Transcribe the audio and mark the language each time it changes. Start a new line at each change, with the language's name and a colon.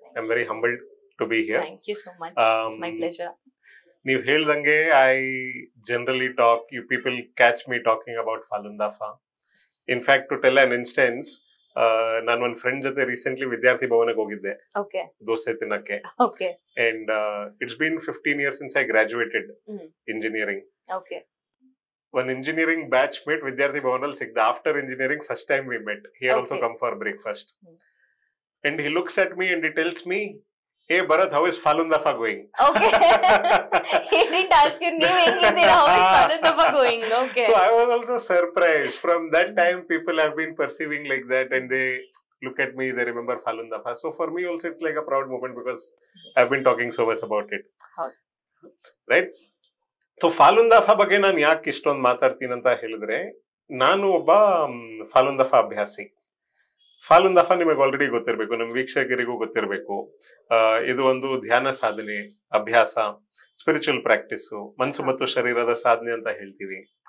English: I am very humbled to be here. Thank you so much, it's my pleasure.
Kannada: ನೀವು ಹೇಳ್ದಂಗೆ
English: I generally talk, you people catch me talking about Falun Dafa. In fact to tell an instance,
Kannada: ನಾನು ಒಂದ್ friend ಜೊತೆ recently ವಿದ್ಯಾರ್ಥಿ ಭವನಕ್ಕೆ ಹೋಗಿದ್ದೆ ದೋಸೆ ತಿನ್ನಕ್ಕೆ.
English: And it's been 15 years since I graduated engineering. One engineering batchmate
Kannada: ವಿದ್ಯಾರ್ಥಿ ಭವನಲ್ಲಿ ಸಿಗ್ದ.
English: After engineering first time we met. He had also come for breakfast. And he looks at me and he tells me, "Hey Bharat, how is Falun Dafa going?" Okay. He didn't ask you,
Kannada: "ನೀವು ಹೇಗಿದ್ದೀರಾ?
English: How is Falun Dafa going?" Okay. So I was also surprised. From that time people have been perceiving like that and they look at me, they remember Falun Dafa. So for me also it's like a proud moment because I've been talking so much about it. Right?
Kannada: So ಫಾಲುನ್ ದಫಾ ಬಗ್ಗೆ ನಾನು ಯಾಕೆ ಇಷ್ಟೊಂದು ಮಾತಾಡ್ತೀನಿ ಅಂತ ಹೇಳಿದ್ರೆ, ನಾನು ಒಬ್ಬ ಫಾಲುನ್ ದಫಾ ಅಭ್ಯಾಸಿ. ಫಾಲುನ್ ದಫಾ ನಿಮಗೆ ಆಲ್ರೆಡಿ ಗೊತ್ತಿರಬೇಕು, ನಮ್ಮ ವೀಕ್ಷಕರಿಗೂ ಗೊತ್ತಿರಬೇಕು. ಇದು ಒಂದು ಧ್ಯಾನ ಸಾಧನೆ, ಅಭ್ಯಾಸ, ಸ್ಪಿರಿಚುವಲ್ ಪ್ರಾಕ್ಟೀಸು, ಮನಸ್ಸು ಮತ್ತು ಶರೀರದ ಸಾಧನೆ ಅಂತ ಹೇಳ್ತೀವಿ.